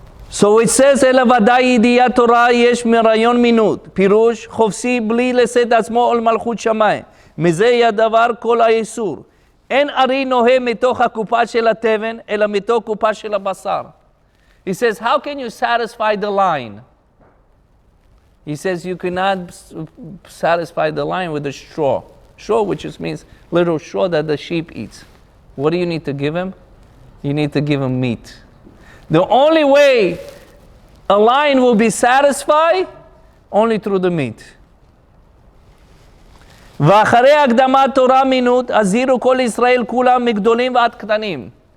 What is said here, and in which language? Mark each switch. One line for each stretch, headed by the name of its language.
English: So it says,
Hebrew: אלא ודאי ידיעת תורה יש מרעיון מינות. פירוש חופשי בלי לשאת עצמו על מלכות שמיים. מזה יהיה הדבר כל האיסור. אין ארי נוהה מתוך הקופה של התבן, אלא מתוך קופה של הבשר.
English: He says, how can you satisfy the lion? He says, you cannot satisfy the lion with a straw. Straw, which just means little straw that the sheep eats. What do you need to give him? You need to give him meat. The only way a lion will be satisfied, only through the meat.
Hebrew: ואחרי הקדמת תורה מינות, הזהירו כל ישראל כולם מגדולים ועד קטנים.